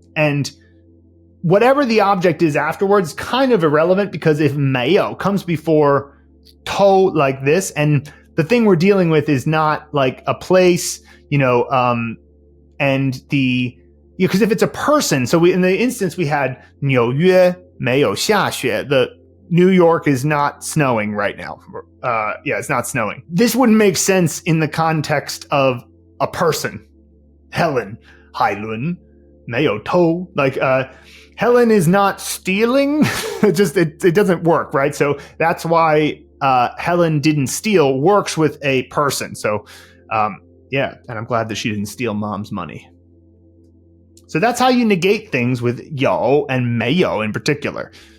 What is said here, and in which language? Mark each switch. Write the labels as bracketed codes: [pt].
[en] And whatever the object is afterwards, kind of irrelevant, because if 没有 comes before 偷like this, and the thing we're dealing with is not like a place, and because if it's a person, so in the instance we had [zh] 纽约没有下雪, [en] the New York is not snowing right now. It's not snowing. This wouldn't make sense in the context of a person. [zh] Helen, 海伦没有偷. [en] Like, Helen is not stealing. It doesn't work, right? So that's why Helen didn't steal works with a person. So, and I'm glad that she didn't steal mom's money. So that's how you negate things with 有 and 没有in particular.